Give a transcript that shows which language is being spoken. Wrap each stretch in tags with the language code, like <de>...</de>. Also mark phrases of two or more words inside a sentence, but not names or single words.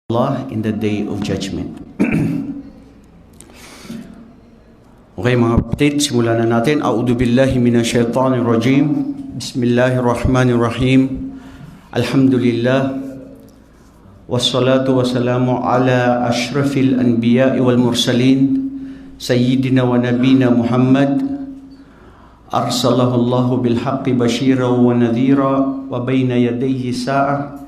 <en>Allah in the day of judgment.</en> <tl>Okay mga kapatid, simulan na natin.</tl> <ar>أعوذ بالله من الشيطان الرجيم. بسم الله الرحمن الرحيم. Alhamdulillah. والصلاة والسلام على أشرف الأنبياء والمرسلين. سيدنا ونبينا محمد. أرسله الله بالحق بشيرا ونذيرا وبين يدي الساعة.</ar>